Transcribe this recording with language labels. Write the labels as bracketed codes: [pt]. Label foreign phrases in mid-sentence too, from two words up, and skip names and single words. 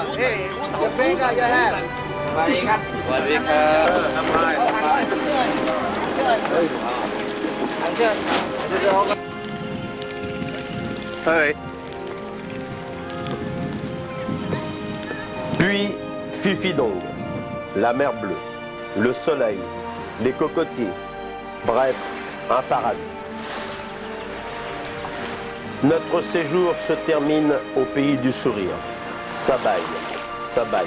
[en] Hey, your finger, your hand. [th] สวัสดีครับ สวัสดีครับทำไม เชิญ [en] Hey. [fr] Puis Phi-Phi-Dong, la mer bleue, le soleil, les cocotiers, bref, un paradis. Notre séjour se termine au pays du sourire, [th] สบาย สบาย.